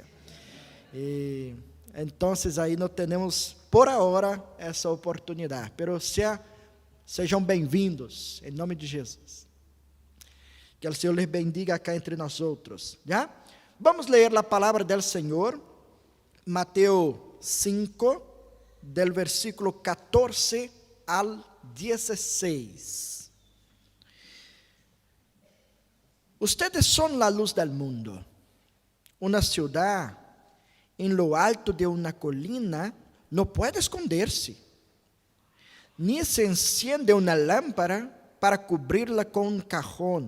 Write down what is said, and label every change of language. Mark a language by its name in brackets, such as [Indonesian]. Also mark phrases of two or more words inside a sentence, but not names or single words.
[Portuguese] E então aí não temos por agora essa oportunidade, pero sejam bem-vindos em nome de Jesus. Que o Senhor [Spanish] les bendiga acá [Portuguese] entre nós outros, já? Vamos ler a palavra do Senhor, Mateus 5, [Spanish] del versículo 14 al 16. Ustedes son la luz del mundo. Una ciudad en lo alto de una colina no puede esconderse, ni se enciende una lámpara para cubrirla con un cajón.